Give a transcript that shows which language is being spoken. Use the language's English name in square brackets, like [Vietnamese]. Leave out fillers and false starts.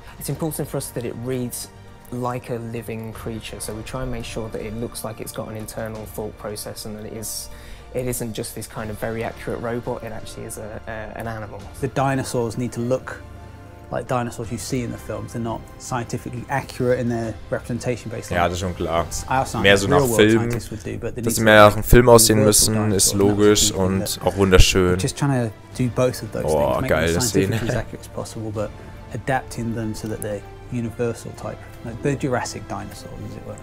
[English] It's important for us that it reads like a living creature, so we try and make sure that it looks like it's got an internal thought process, and that it isn't just this kind of very accurate robot. It actually is an animal. The dinosaurs need to look like dinosaurs you see in the films. They're not scientifically accurate in their representation basically. [German] Ja, das ist schon klar. Mehr so nach Film, dass sie mehr nach einem Film aussehen müssen, ist logisch und auch wunderschön. [English] Just trying to do both of those things, make them scientifically as accurate as possible, but adapting them so that they're universal type, like the Jurassic dinosaurs, as it were.